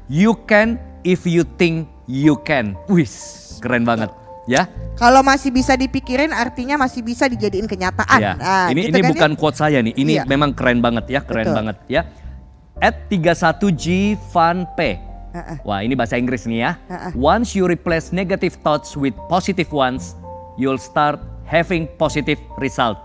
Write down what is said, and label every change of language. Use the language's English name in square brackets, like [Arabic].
[English] You can if you think you can. [Indonesian] Wih, keren banget ya. Kalau masih bisa dipikirin artinya masih bisa dijadiin kenyataan. Ya. Nah, ini gitu kan bukan quote saya nih. Ini memang keren banget ya, keren banget ya. @31G Van P. Wah, ini bahasa Inggris nih ya. [English] Once you replace negative thoughts with positive ones, you'll start having positive result.